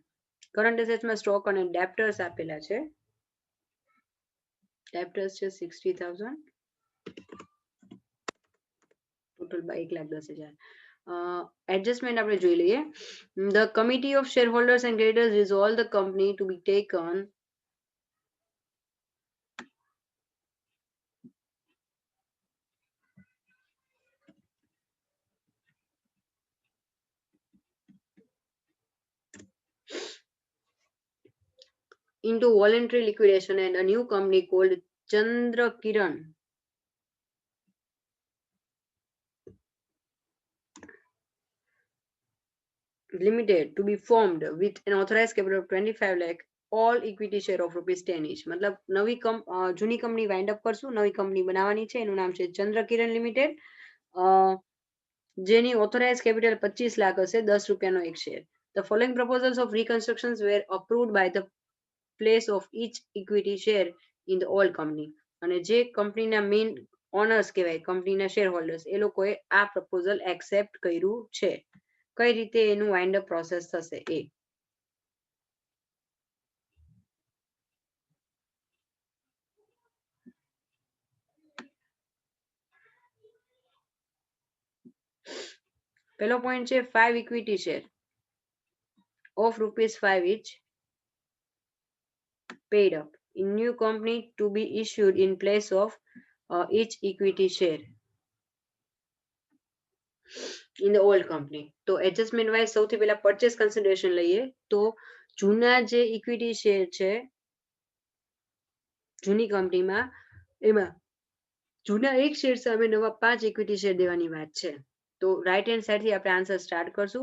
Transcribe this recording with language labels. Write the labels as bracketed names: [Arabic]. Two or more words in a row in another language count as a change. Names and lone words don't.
[Gujarati] કરન્ટ એસેટ્સમાં સ્ટોક અને ડેપ્ટર્સ આપેલા છે. ડેપ્ટર્સ છે 60,000, ટોટલ 1,10,000. એડજસ્ટમેન્ટ આપણે જોઈ લઈએ. [English] the committee of share holders and creditors resolve the company to be taken into voluntary liquidation and a new company called Chandra Kiran Limited to be formed with an authorized capital of 25 lakh, all equity share of ₹10 each. [Gujarati] મતલબ નવી જૂની કંપની [English] wind up [Gujarati] કરશું, નવી કંપની બનાવવાની છે. એનું નામ છે ચંદ્ર કિરણ લિમિટેડ, જેની [English] authorize capital [Gujarati] 25 લાખ હશે, ₹10 એક શેર. [English] The following proposals of reconstructions were approved by the place of each equity share in the old company. [Gujarati] અને જે કંપનીના [English] main owners [Gujarati] કહેવાય, કંપનીના [English] share holders, [Gujarati] એ લોકોએ આ [English] proposal accept [Gujarati] કર્યું છે. કઈ રીતે એનું [English] wind up process [Gujarati] થશે એ. પહેલો પોઈન્ટ છે [English] 5 equity share of ₹5 each paid up in new company to be issued in place of each equity share in the old company. [Gujarati] તો [English] adjustment wise [Gujarati] સૌથી પહેલા [English] purchase consideration [Gujarati] લઈએ. તો જૂના જે [English] equity share [Gujarati] છે જૂની કંપનીમાં, એમાં જૂના એક શેર સામે નવા 5 [English] equity share [Gujarati] દેવાની વાત છે. તો [English] right hand side [Gujarati] થી આપણે આન્સર સ્ટાર્ટ કરશું.